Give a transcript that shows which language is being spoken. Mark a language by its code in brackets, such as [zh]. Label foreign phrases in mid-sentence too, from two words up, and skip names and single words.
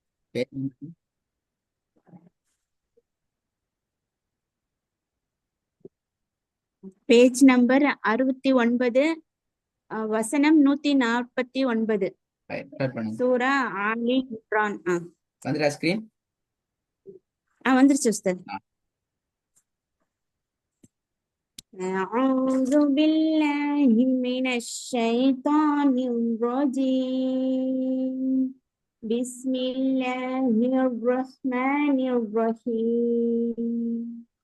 [en] page number [ta] 69, வசனம் 149. சூரா ஆலி இம்ரான். வந்துடா ஸ்கிரீன். வந்துருச்சு உஸ்தாத். [ar] أعوذ بالله من الشيطان الرجيم. بسم الله الرحمن الرحيم.